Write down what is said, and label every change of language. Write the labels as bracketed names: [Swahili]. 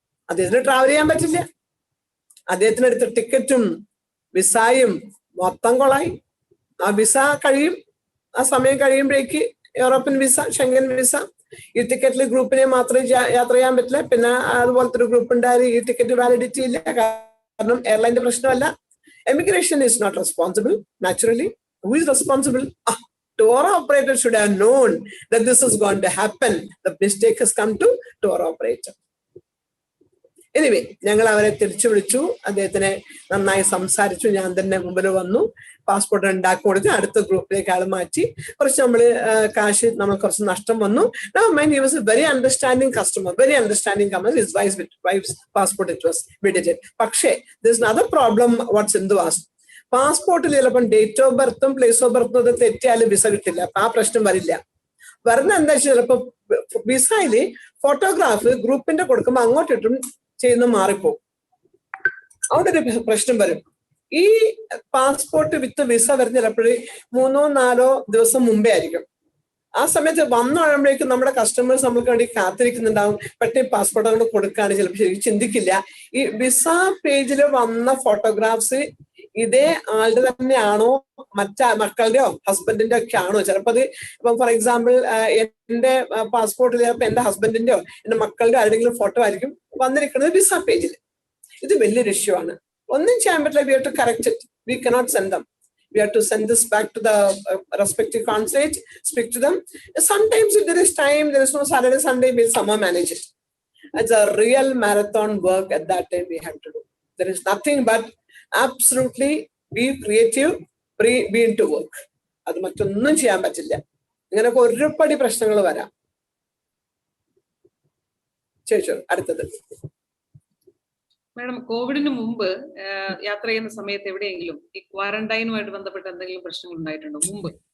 [Malayalam] അദ്ദേഹത്തിന് ട്രാവൽ ചെയ്യാൻ പറ്റില്ല. അദ്ദേഹത്തിന് എടുത്ത ടിക്കറ്റും വിസയും മൊത്തം കൊളായി. ആ വിസ കഴിയും, ആ സമയം കഴിയുമ്പോഴേക്ക് യൂറോപ്യൻ വിസ, ഷെങ്കൻ വിസ, ഈ ടിക്കറ്റിൽ ഗ്രൂപ്പിനെ മാത്രമേ യാത്ര ചെയ്യാൻ പറ്റില്ല. പിന്നെ അതുപോലത്തെ ഒരു ഗ്രൂപ്പ് ഉണ്ടായാലും ഈ ടിക്കറ്റ് വാലിഡിറ്റി ഇല്ല, കാരണം എയർലൈൻ്റെ പ്രശ്നമല്ല. [English] Immigration is not responsible, naturally. Who is responsible? Tour operator should have known that this is going to happen. The mistake has come to tour operator. [Malayalam] Anyway ഞങ്ങൾ അവരെ തിരിച്ചു വിളിച്ചു, അദ്ദേഹത്തിനെ നന്നായി സംസാരിച്ചു, ഞാൻ തന്നെ മുമ്പിൽ വന്നു, പാസ്പോർട്ട് ഉണ്ടാക്കി കൊടുത്ത് അടുത്ത ഗ്രൂപ്പിലേക്ക് ആൾ മാറ്റി. കുറച്ച് കാശ് നമ്മൾ കുറച്ച് നഷ്ടം വന്നു. [English] Now mind, he was a very understanding customer, very understanding customer. His wife's passport it was, we did it. പക്ഷേ there's another problem what Sindhu asked. [Malayalam] പാസ്പോർട്ടിൽ ചിലപ്പം ഡേറ്റ് ഓഫ് ബർത്തും പ്ലേസ് ഓഫ് ബർത്തും അത് തെറ്റിയാലും വിസ കിട്ടില്ല. അപ്പൊ ആ പ്രശ്നം വരില്ല. വരുന്ന എന്താ വെച്ചാൽ ചിലപ്പോ വിസയില് ഫോട്ടോഗ്രാഫ് ഗ്രൂപ്പിന്റെ കൊടുക്കുമ്പോൾ അങ്ങോട്ടിട്ടും ചെയ്യുന്ന മാറിപ്പോകും. അവിടെ ഒരു പ്രശ്നം വരും. ഈ പാസ്പോർട്ട് വിത്ത് വിസ വരുന്ന ചിലപ്പോഴേ 3-4 ദിവസം മുമ്പേ ആയിരിക്കും. ആ സമയത്ത് വന്നപ്പോഴേക്കും നമ്മുടെ കസ്റ്റമേഴ്സ് നമ്മൾക്ക് വേണ്ടി കാത്തിരിക്കുന്നുണ്ടാവും. പെട്ടെന്ന് പാസ്പോർട്ട് അങ്ങോട്ട് കൊടുക്കുകയാണ് ചിലപ്പോൾ ശരിക്കും ചിന്തിക്കില്ല. ഈ വിസ പേജിൽ വന്ന ഫോട്ടോഗ്രാഫ്സ് ഇതേ ആളുടെ തന്നെയാണോ മക്കളുടെയോ ഹസ്ബൻഡിന്റെ ഒക്കെ ആണോ? ചിലപ്പോൾ അത് ഇപ്പം ഫോർ എക്സാമ്പിൾ എന്റെ പാസ്പോർട്ടിൽ ചിലപ്പോൾ എന്റെ ഹസ്ബൻഡിന്റെയോ എന്റെ മക്കളുടെ ആരുടെങ്കിലും ഫോട്ടോ ആയിരിക്കും വന്നിരിക്കുന്നത് വിസ പേജിൽ. ഇത് വലിയൊരു ഇഷ്യൂ ആണ്. ഒന്നും ചെയ്യാൻ പറ്റില്ല. [English] We have to correct it. We cannot send them. We have to send this back to the respective consulate, speak to them. Sometimes if there is time, there is no Saturday, Sunday, we'll somehow manage it. It's a real marathon work at that time we have to do. There is nothing but absolutely be creative, be into work. [Malayalam] അത് മറ്റൊന്നും ചെയ്യാൻ പറ്റില്ല. ഇങ്ങനെയൊക്കെ ഒരുപാട് പ്രശ്നങ്ങൾ വരാം. ചോദിച്ചോ അടുത്തത്. മാഡം, കോവിഡിന് മുമ്പ് യാത്ര ചെയ്യുന്ന സമയത്ത് എവിടെയെങ്കിലും ഈ ക്വാറന്റൈനുമായിട്ട് ബന്ധപ്പെട്ട എന്തെങ്കിലും പ്രശ്നങ്ങൾ ഉണ്ടായിട്ടുണ്ടോ മുമ്പ്?